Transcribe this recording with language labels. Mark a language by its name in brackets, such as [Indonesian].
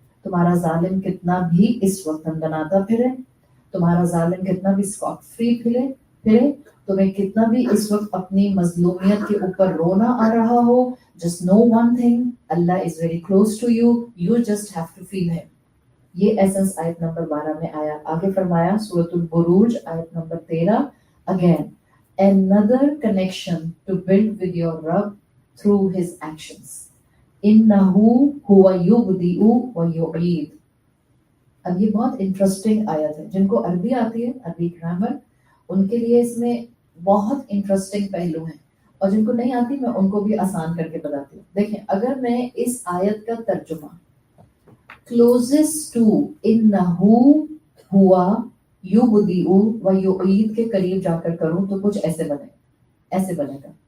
[Hindi] तुम्हारा जालिम कितना भी इस वक्त बनाता फिरे, तुम्हारा जालिम कितना भी स्कॉट फ्री फिरे, तुम्हें कितना भी इस वक्त अपनी मजलूमियत के ऊपर रोना आ रहा हो, [English] just know one thing, Allah is very close to you, you just have to feel him। [Hindi] ये एसेंस आयत नंबर 12 में आया। आगे फरमाया सूरतुल बुरूज आयत number 13, again [English] another connection to build with your Rabb through his actions, [Arabic] innahu huwa yubdi'u wa yu'id। [Hindi] अब ये बहुत इंटरेस्टिंग आयत है, जिनको अरबी आती है, अरबी ग्रामर, उनके लिए इसमें बहुत इंटरेस्टिंग पहलू हैं, और जिनको नहीं आती मैं उनको भी आसान करके बताती हूँ। देखें, अगर मैं इस आयत का तर्जुमा क्लोजेस्ट टू इन्नहु हुआ युबदिउ व युईद के करीब जाकर करूं तो कुछ ऐसे बनेगा।